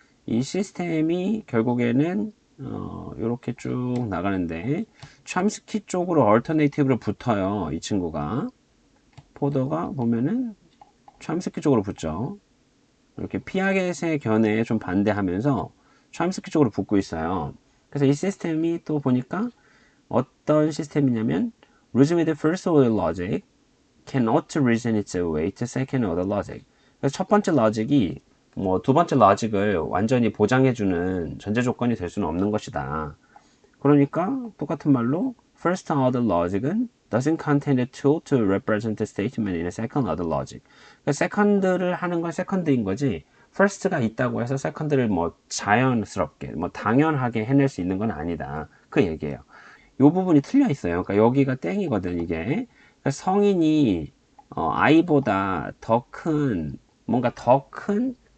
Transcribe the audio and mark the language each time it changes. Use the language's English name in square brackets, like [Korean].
[Korean] 이 시스템이 결국에는 이렇게 쭉 나가는데 참스키 쪽으로 얼터네이티브로 붙어요. 이 친구가 포도가 보면은 참스키 쪽으로 붙죠. 이렇게 피아겟의 견해에 좀 반대하면서 참스키 쪽으로 붙고 있어요. 그래서 이 시스템이 또 보니까 어떤 시스템이냐면 [English] reason with the first order logic cannot reason its way to second order logic. [Korean] 그래서 첫 번째 로직이 뭐 두 번째 로직을 완전히 보장해주는 전제 조건이 될 수는 없는 것이다. 그러니까 똑같은 말로 [English] first order logic은 doesn't contain a tool to represent the statement in a second order logic. [Korean] 그러니까 second를 하는 건 second인 거지 first가 있다고 해서 second를 뭐 자연스럽게 뭐 당연하게 해낼 수 있는 건 아니다. 그 얘기예요. 이 부분이 틀려 있어요. 그러니까 여기가 땡이거든 이게. 그러니까 성인이 아이보다 더 큰 뭔가 더 큰